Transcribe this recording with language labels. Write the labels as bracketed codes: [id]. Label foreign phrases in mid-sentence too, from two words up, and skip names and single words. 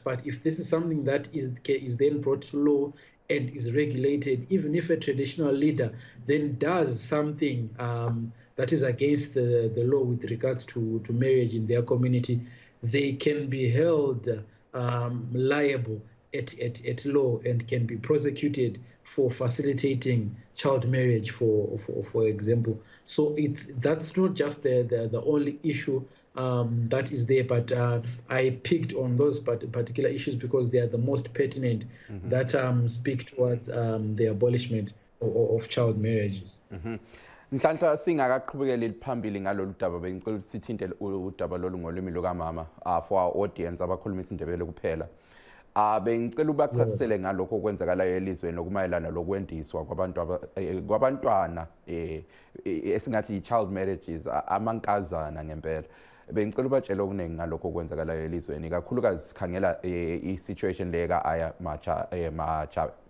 [en] But if this is something that is then brought to law and is regulated, even if a traditional leader then does something that is against the law with regards to marriage in their community, they can be held liable at law and can be prosecuted for facilitating child marriage, for example. So that's not just the only issue that is there, but I picked on those particular issues because they are the most pertinent that speak towards the abolishment of child marriages. [nd] Mhlanhla singakaqhubekeli phambili ngalolu daba, bengicela ukuthi sithinte udaba lolu ngolimi lukamama [en] for our audience [nd] abakhuluma isindebele kuphela. Bengicela ubachasisele ngalokho okwenzakalayo elizweni lokumayelana lokwendiswa kwabantwana esingathi i- [en] child marriages, [nd] amankazana ngempela. Bengicela ubatshele okuningi ngalokho okwenzakalayo elizweni, kakhulukazi sikhangela i-situation le ka-Aya Machabe.